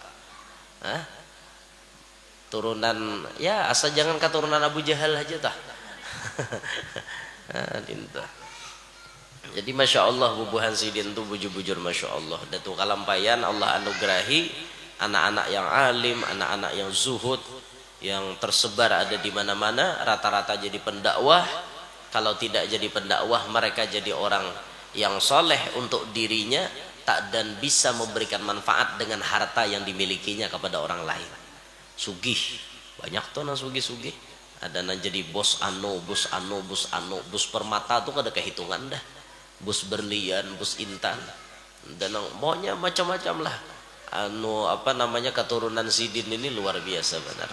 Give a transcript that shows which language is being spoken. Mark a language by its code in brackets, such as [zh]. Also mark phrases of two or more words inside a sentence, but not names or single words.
[id] Hah? Turunan ya asal jangan keturunan Abu Jahal aja tah. [bjn] Jadi [ar] ما شاء الله [bjn] Bubuhan Sidin itu bujur-bujur [ar] ما شاء الله. [id] Datuk Kalampayan Allah anugerahi anak-anak yang alim, anak-anak yang zuhud, yang tersebar ada di mana-mana, rata-rata jadi pendakwah. Kalau tidak jadi pendakwah, mereka jadi orang yang soleh untuk dirinya, tak dan bisa memberikan manfaat dengan harta yang dimilikinya kepada orang lain. [bjn] Sugih, banyak tuh nang sugih-sugih. Ada nang jadi bos bos permata tuh ada kehitungan dah. [id] Bos berlian, bos intan, dan maunya macam-macam lah. Apa namanya, keturunan Sidin ini luar biasa benar.